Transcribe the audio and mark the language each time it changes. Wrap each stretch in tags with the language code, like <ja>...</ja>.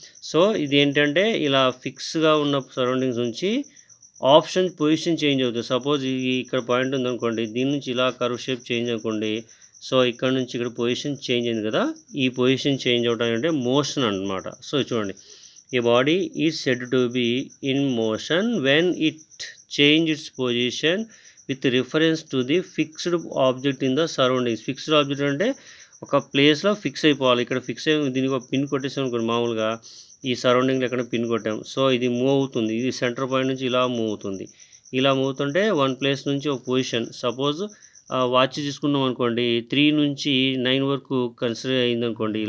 <te>So ఇది ఏంటంటే ఇలా ఫిక్స్గా ఉన్న సరౌండింగ్స్ నుంచి ఆప్షన్ పొజిషన్ చేంజ్ అవుతుంది. సపోజ్ ఇక్కడ పాయింట్ ఉందనుకోండి, దీని నుంచి ఇలా కర్వ్ షేప్ చేంజ్ అనుకోండి, సో ఇక్కడ నుంచి ఇక్కడ పొజిషన్ చేంజ్ అయింది కదా, ఈ పొజిషన్ చేంజ్ అవడం అంటే మోషన్ అనమాట. సో చూడండి,</te> <en>A body is said to be in motion when it changes its position with reference to the fixed object in the surroundings.</en> <te>Fixed object అంటే ఒక ప్లేస్లో ఫిక్స్ అయిపోవాలి. ఇక్కడ ఫిక్స్ అయ్యి దీనికి ఒక పిన్ కొట్టేసాం అనుకోండి, మామూలుగా ఈ సరౌండింగ్లో ఎక్కడ పిన్ కొట్టాం, సో ఇది మూవ్ అవుతుంది. ఇది సెంటర్ పాయింట్ నుంచి ఇలా మూవ్ అవుతుంది. ఇలా మూవ్ అవుతుంటే వన్ ప్లేస్ నుంచి ఒక పొజిషన్, సపోజ్ వాచ్ తీసుకున్నాం అనుకోండి, 3 నుంచి 9 వరకు కన్సిడర్ అయిందనుకోండి.</te>